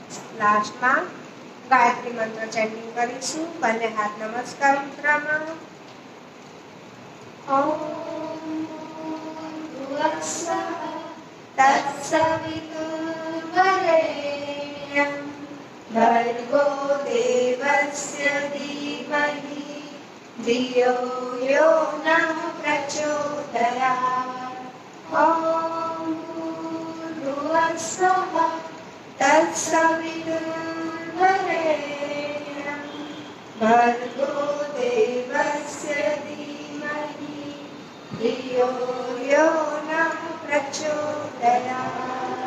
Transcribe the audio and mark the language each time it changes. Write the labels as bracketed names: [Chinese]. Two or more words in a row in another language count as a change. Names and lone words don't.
[Gujarati] લાસ્ટમાં ગાયત્રી મંત્ર ચેન્ટિંગ કરીશું. બંને હાથ નમસ્કાર મુદ્રામાં. [Sanskrit] ઓમ ભૂર્ભુવઃ તત્સવિતુર્વરેણ્યં ભર્ગો દેવસ્ય ધીમહિ ધિયો યો નઃ પ્રચોદયાत्. ઓમ ભૂર્ભુવઃ તત્સવિતુર્વરેણ્યં ભર્ગો દેવસ્ય ધીમહિ ધિયો યો નઃ પ્રચોદયાत्.